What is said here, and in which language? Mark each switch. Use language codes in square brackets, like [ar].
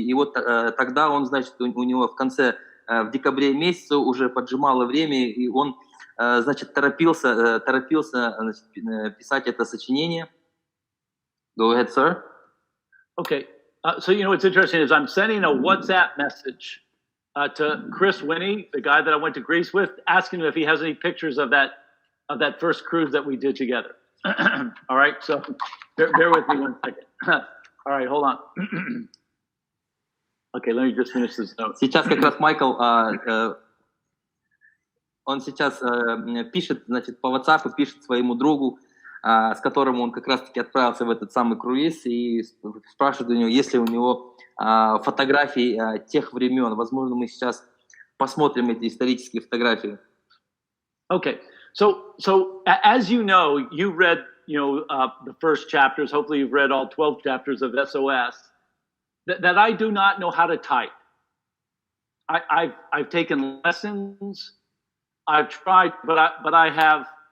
[ru] И вот тогда он, значит, у него в декабре месяце уже поджимало время, и он, значит, торопился значит, писать это сочинение. [en] Go ahead, sir. Okay. So, what's interesting is I'm sending a WhatsApp message to Chris Winnie, the guy that I went to Greece with, asking him if he has any pictures of that first cruise that we did together. All right, so bear with me 1 second. All right, hold on. Okay, let me just finish this note. [ru] Сейчас как раз Майкл, он сейчас пишет, значит, по WhatsApp, пишет своему другу, с которым он как раз-таки отправился в этот самый круиз, и спрашивает у него, есть ли у него фотографии тех времен. Возможно, мы сейчас посмотрим эти исторические фотографии. [en] Okay, so as you know, you read, the first chapters. Hopefully, you've read all 12 chapters of SOS. That I do not know how to type. I've taken lessons. I've tried, but I have.